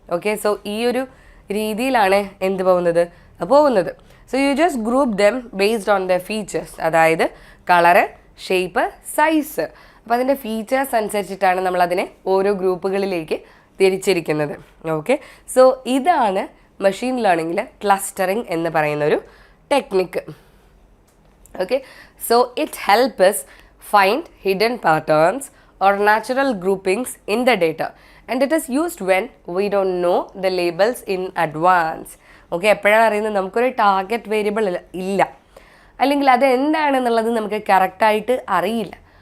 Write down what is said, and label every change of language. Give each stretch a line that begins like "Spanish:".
Malayalam: Okay, so ഈ ഒരു രീതിയിലാണ് എന്ത് പോകുന്നത്.
English: so you just group them based on the features,
Malayalam: അതായത് കളറ്, ഷേപ്പ്, സൈസ്. അപ്പോൾ അതിൻ്റെ ഫീച്ചേഴ്സ് അനുസരിച്ചിട്ടാണ് നമ്മളതിനെ ഓരോ ഗ്രൂപ്പുകളിലേക്ക് തിരിച്ചിരിക്കുന്നത്. ഓക്കെ, സോ ഇതാണ് മെഷീൻ ലേണിങ്ങിൽ ക്ലസ്റ്ററിങ് എന്ന് പറയുന്നൊരു technique.
English: Okay, so it help us find hidden patterns or natural groupings in the data, and it is used when we don't know the labels in advance.
Malayalam: Okay, എപ്പോഴാണ് അറിയുന്നത്? നമുക്കൊരു target variable ഇല്ല, അല്ലെങ്കിൽ അത് എന്താണെന്നുള്ളത് നമുക്ക് കറക്റ്റായിട്ട് അറിയില്ല.